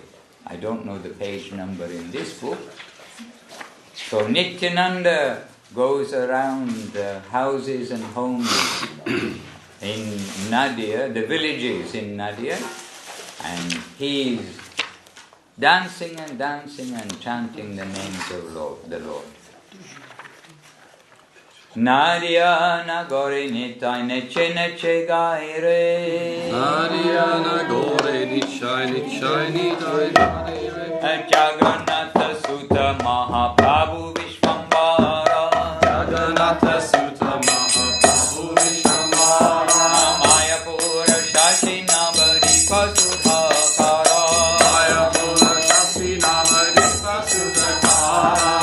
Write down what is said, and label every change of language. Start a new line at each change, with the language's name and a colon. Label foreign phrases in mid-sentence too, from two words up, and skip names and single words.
English: I don't know the page number in this book. So Nityananda goes around the houses and homes in Nadia, the villages in Nadia, and he's dancing and dancing and chanting the names of the Lord.
Bangla: নদীয়া নগরে নিতাই নেচে নেচে গায় রে. নদীয়া নগরে নিতাই নেচে নেচে গায় রে. জগন্নাথ সুত মহাপ্রভু বিশ্বম্ভর. জগন্নাথ সুত মহাপ্রভু বিশ্বম্ভর. মায়াপুর শশী নবদ্বীপ সুধাকর. মায়াপুর শশী নবদ্বীপ সুধাকর.